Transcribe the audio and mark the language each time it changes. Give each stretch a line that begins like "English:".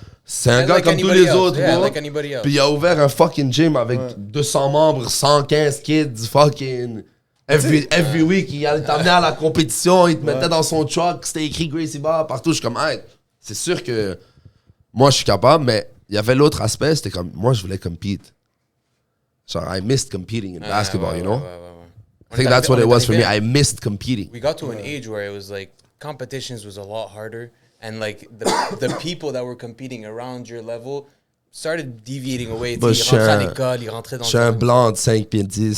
French: C'est un gars comme tous les autres, bro. Puis il a ouvert un fucking gym avec 200 membres, 115 kids, fucking...
English: Every week,
French: il allait t'amener à la compétition, il te mettait dans son truck, c'était écrit Gracie Bar partout. Je suis comme, hey, c'est sûr que moi, je suis capable, mais il y avait l'autre aspect, c'était comme, moi, je voulais compete.
English: Genre, I missed competing in basketball, you know? I think that's what it was for me. I missed competing. We got to an age where it was like, competitions was a lot harder. And like the people that were competing around your level started deviating away.
French: Ils rentraient à l'école, ils rentraient dans... Je suis un blanc de 5 pieds 10.